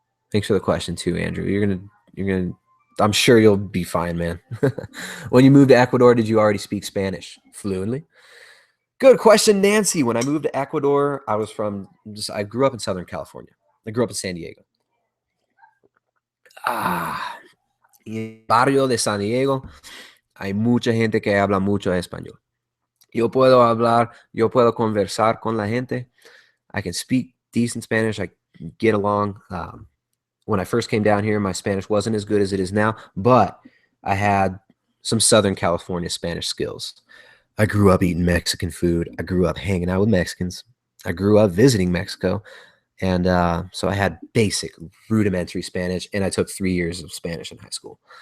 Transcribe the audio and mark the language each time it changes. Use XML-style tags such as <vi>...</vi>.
<en>Thanks for the question too, Andrew. You're gonna I'm sure you'll be fine, man. When you moved to Ecuador, did you already speak Spanish fluently? Good question, Nancy. When I moved to Ecuador, I grew up in Southern California. I grew up in San Diego.</en> <es>En el barrio de San Diego hay mucha gente que habla mucho español. Yo puedo conversar con la gente.</es> <en>I can speak decent Spanish. I can get along. When I first came down here, my Spanish wasn't as good as it is now, but I had some Southern California Spanish skills. I grew up eating Mexican food. I grew up hanging out with Mexicans. I grew up visiting Mexico. And so I had basic rudimentary Spanish, and I took 3 years of Spanish in high school.</en>